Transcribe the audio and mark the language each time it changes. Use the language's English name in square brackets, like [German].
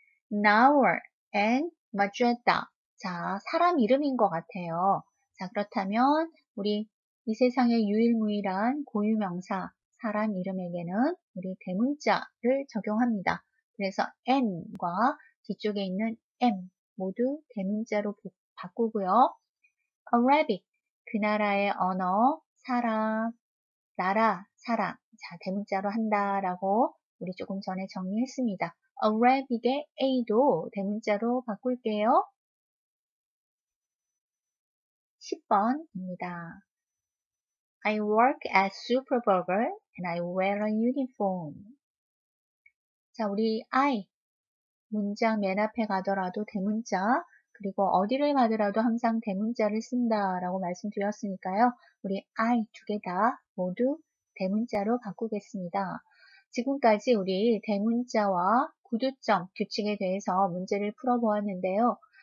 [English] Nawar and Majeda. [Korean] 자, 사람 이름인 것 같아요. 자, 그렇다면 우리 이 세상의 유일무이한 고유명사 사람 이름에게는 우리 대문자를 적용합니다. 그래서 n과 뒤쪽에 있는 m 모두 대문자로 바꾸고요. Arabic, 그 나라의 언어, 사람, 나라, 사람. 자, 대문자로 한다라고 우리 조금 전에 정리했습니다. Arabic의 A도 대문자로 바꿀게요. 10번입니다. [English] I work at Superburger and I wear a uniform. [Korean] 자, 우리 I 문장 맨 앞에 가더라도 대문자, 그리고 어디를 가더라도 항상 대문자를 쓴다라고 말씀드렸으니까요. 우리 I 두 개 다 모두 대문자로 바꾸겠습니다. 지금까지 우리 대문자와 구두점 규칙에 대해서 문제를 풀어보았는데요.